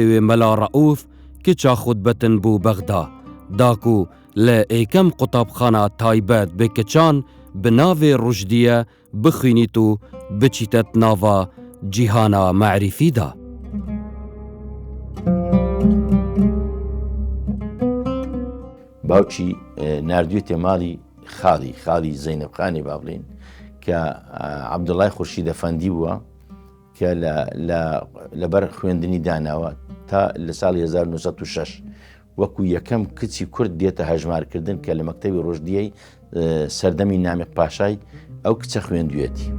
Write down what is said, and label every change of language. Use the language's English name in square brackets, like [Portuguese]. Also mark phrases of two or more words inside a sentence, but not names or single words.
[Kurdish] wê Mela Raûf kiça xutbetin bû Bexda, daku li êkem qutabxana taybet bi kiçan bi navê Rojdiye bixwînît û biçîtet nava cîhana me'rîfî da. [Central Kurdish] باوکی نردوێتێ ماڵی خاڵی زەینەب خانی با بڵێن کە عەبدوڵای خورشید ئەفەندی بووە کە لەبەر خوێندنی داناوە تا لە ساڵی 1906 وەکو یەکەم کچی کورد دێتە هەژمارکردن کە لە مەکتەبی ڕۆژدیەی سەردەمی نامێق پاشای ئەو کچە خوێندوێتی.